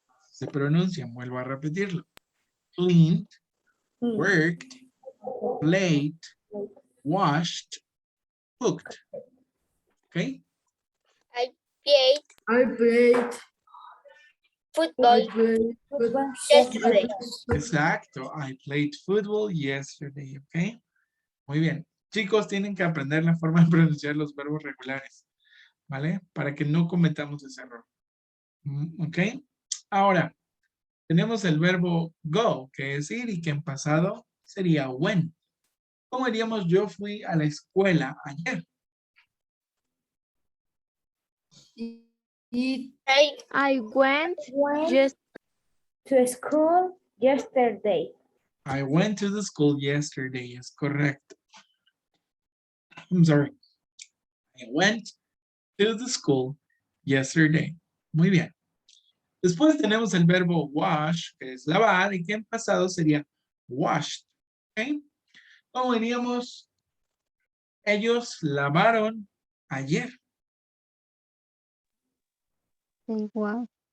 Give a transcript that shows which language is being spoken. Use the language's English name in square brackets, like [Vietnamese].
[Spanish] Se pronuncian, vuelvo a repetirlo. [English] Cleaned, worked, played, washed, cooked. [Spanish] ¿Ok? [English] I played football yesterday. [Spanish] Exacto. [English] I played football yesterday. [Spanish] ¿Ok? Muy bien. Chicos, tienen que aprender la forma de pronunciar los verbos regulares. ¿Vale? Para que no cometamos ese error. ¿Ok? Ahora, tenemos el verbo go, que es ir y que en pasado sería went. ¿Cómo diríamos yo fui a la escuela ayer? [English] I went Went to school yesterday. I went to the school yesterday. [Spanish] Es correcto. [English] I'm sorry. I went to the school yesterday. [Spanish] Muy bien. Después tenemos el verbo wash, que es lavar, y que en pasado sería washed. ¿Ok? ¿Cómo diríamos? Ellos lavaron ayer. Igual.